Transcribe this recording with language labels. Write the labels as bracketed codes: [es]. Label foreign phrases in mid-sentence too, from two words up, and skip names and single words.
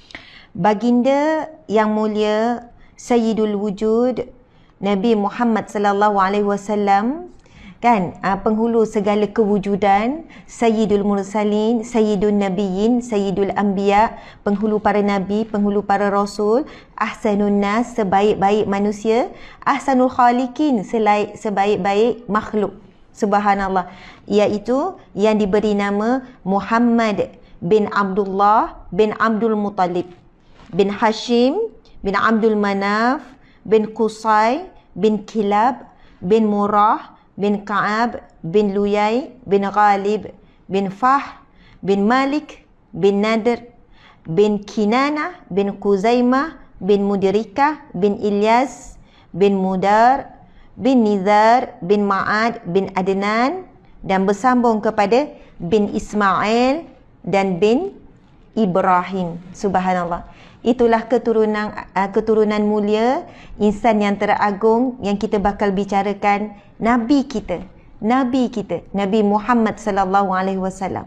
[ms] Baginda yang mulia Sayyidul Wujud Nabi Muhammad [ar] صلى الله عليه وسلم [ms] kan, penghulu segala kewujudan, Sayyidul Mursalin, Sayyidun Nabiyyin, Sayyidul Anbiya, penghulu para nabi, penghulu para rasul, Ahsanun Nas, sebaik-baik manusia, Ahsanul Khaliqin, sebaik-baik makhluk. Subhanallah. Iaitu yang diberi nama Muhammad bin Abdullah bin Abdul Muttalib bin Hashim bin Abdul Manaf bin Qusay bin Kilab bin Murrah bin Ka'ab bin Luyay bin Ghalib bin Fah bin Malik bin Nadir bin Kinana bin Kuzaimah bin Mudirikah bin Ilyas bin Mudar bin Nizar bin Ma'ad bin Adnan, dan bersambung kepada bin Ismail dan bin Ibrahim. Subhanallah. Itulah keturunan mulia, insan yang teragung yang kita bakal bicarakan, Nabi kita, Nabi Muhammad [ar] صلى الله عليه وسلم.